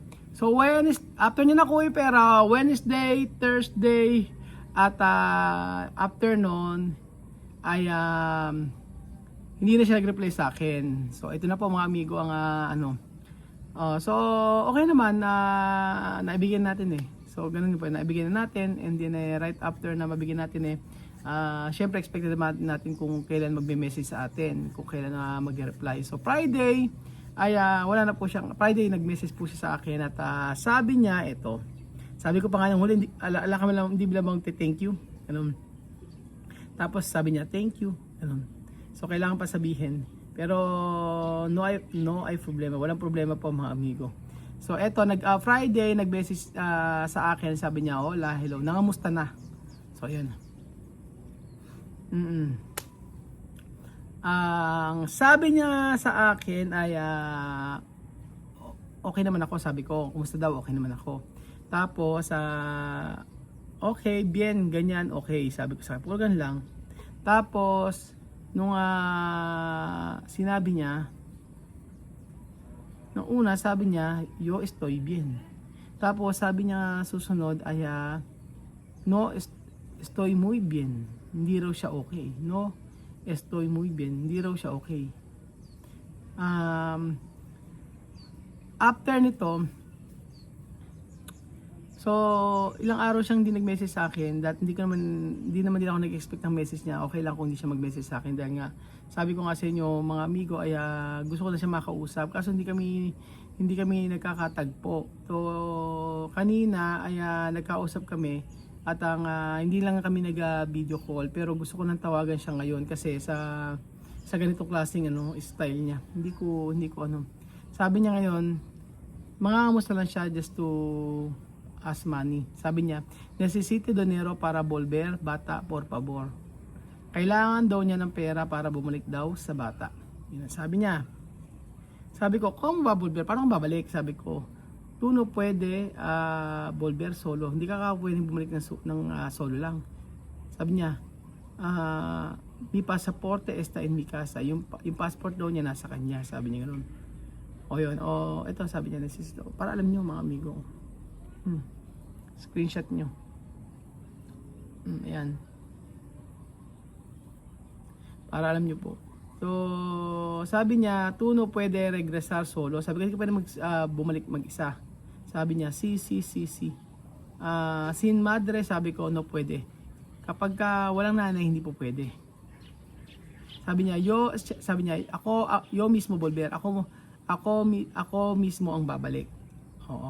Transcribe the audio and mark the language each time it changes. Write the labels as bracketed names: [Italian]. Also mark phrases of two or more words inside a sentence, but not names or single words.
[Filipino] So after niya nakuha yung pera, Wednesday, Thursday at afternoon ay hindi na siya nag-reply sa akin. So ito na po mga amigo ang so okay naman naibigyan natin So ganun po, naibigyan na natin, [English] and then right after [Filipino] na mabigyan natin syempre expected natin kung kailan magme-message sa atin, kung kailan mag-reply. So Friday ay wala na po siyang. Friday nag-message po siya sa akin at sabi niya ito. Sabi ko pa nga nung huli, hindi bilang thank you. Ganun. Tapos sabi niya thank you. Ganun. So kailangan pa sabihin. [Spanish] Pero no ay problema. [Filipino] Walang problema po mga amigo. So eto Friday nag-message sa akin, sabi niya hola, hello, nangamusta na. So yun. Ang sabi niya sa akin ay okay naman ako, sabi ko. Kumusta daw? Okay naman ako. Tapos okay, bien, ganyan, okay, sabi ko sa akin. Ganun lang. Tapos nung sinabi niya, nung una sabi niya, [Spanish] yo estoy bien. [Filipino] Tapos sabi niya susunod ay [Spanish] no estoy muy bien. [Filipino] Hindi raw siya okay. [Spanish] No, estoy muy bien. [Filipino] Hindi raw siya okay. After nito, so ilang araw siyang hindi nag-message sa akin. Hindi naman din ako nag-expect ng message niya. Okay lang kung hindi siya mag-message sa akin dahil nga sabi ko nga sa inyo mga amigo ay gusto ko na siya makausap kaso hindi kami nagkakatagpo. So kanina ay nagkausap kami. At hindi lang kami nag-video call, pero gusto ko nang tawagan siya ngayon kasi sa ganitong klaseng style niya. Hindi ko Sabi niya ngayon, mangangamusta lang siya [English] just to ask money. [Filipino] Sabi niya, [Spanish] necesito dinero para volver bata por favor. [Filipino] Kailangan daw niya ng pera para bumalik daw sa bata. Yun, sabi niya. Sabi ko, kung Bolber, paano kung babalik? Sabi ko, Tuno pwede, Bolber solo. Hindi ka pwedeng bumalik ng solo lang. Sabi niya, [Spanish] mi pasaporte está en mi casa. [Filipino] Yung passport daw niya nasa kanya. Sabi niya ganoon. O yun, ito sabi niya, para alam niyo mga amigo. Screenshot niyo. Ayan. Para alam niyo po. So, sabi niya, Tuno pwede [Spanish] regresar solo. [Filipino] Sabi ko, hindi ka pwede bumalik mag-isa. Sabi niya, si. [Spanish] Sin madre, [Filipino] sabi ko, [Spanish] no pwede. [Filipino] Kapag walang nanay, hindi po pwede. Sabi niya, [Spanish] yo mismo Bolber. [Filipino] Ako mismo ang babalik. Oo.